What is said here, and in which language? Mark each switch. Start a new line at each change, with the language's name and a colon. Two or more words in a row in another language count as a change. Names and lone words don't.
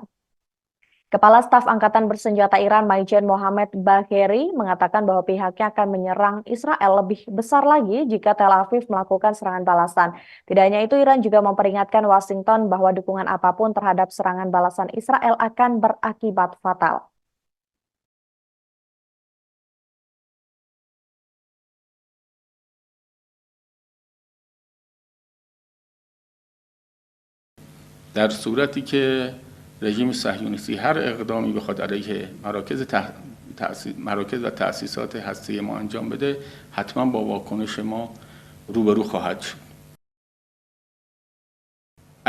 Indonesian: Kepala Staf Angkatan Bersenjata Iran Maijen Mohammad Bagheri mengatakan bahwa pihaknya akan menyerang Israel lebih besar lagi jika Tel Aviv melakukan serangan balasan. Tidak hanya itu, Iran juga memperingatkan Washington bahwa dukungan apapun terhadap serangan balasan Israel akan berakibat fatal.
Persian: در صورتی که رژیم صهیونیستی هر اقدامی بخواد علیه مراکز و تأسیسات هسته ما انجام بده حتما با واکنش ما روبرو خواهد شد.